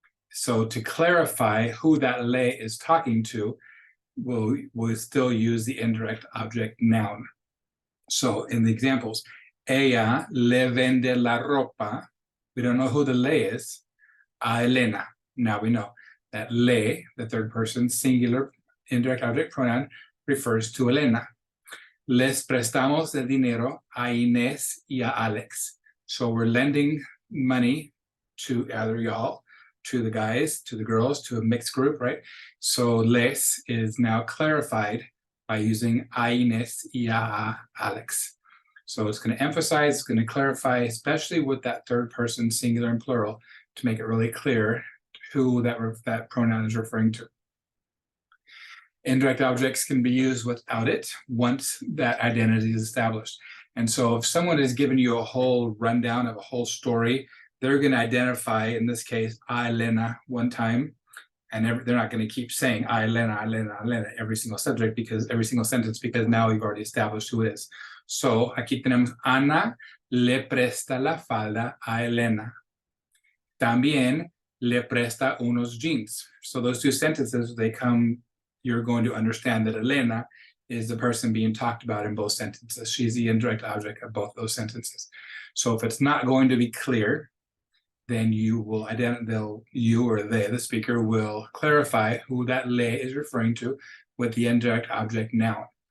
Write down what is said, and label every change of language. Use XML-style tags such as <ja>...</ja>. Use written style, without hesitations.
<en>So to clarify who that le is talking to, we'll still use the indirect object noun. So in the examples,</en> <es>ella le vende la ropa.</es> <en>We don't know who the le is.</en> <es>A Elena.</es> <en>Now we know that le, the third person singular indirect object pronoun, refers to Elena.</en> <es>Les prestamos el dinero a Inés y a Alex.</es> <en>So we're lending money to either y'all, to the guys, to the girls, to a mixed group, right? So les is now clarified by using</en> <es>a Inés y a Alex.</es> <en>So it's going to emphasize, it's going to clarify, especially with that third person singular and plural, to make it really clear who that pronoun is referring to. Indirect objects can be used without it once that identity is established. And so if someone has given you a whole rundown of a whole story, they're going to identify, in this case, Elena one time, and they're not going to keep saying Elena every single subject because every single sentence, because now we've already established who it is.</en> <es>So aquí tenemos Ana le presta la falda a Elena. También le presta unos jeans.</es> <en>So those two sentences, you're going to understand that Elena is the person being talked about in both sentences. She's the indirect object of both those sentences. So if it's not going to be clear, then you will you or they, the speaker, will clarify who that le is referring to with the indirect object noun.</en>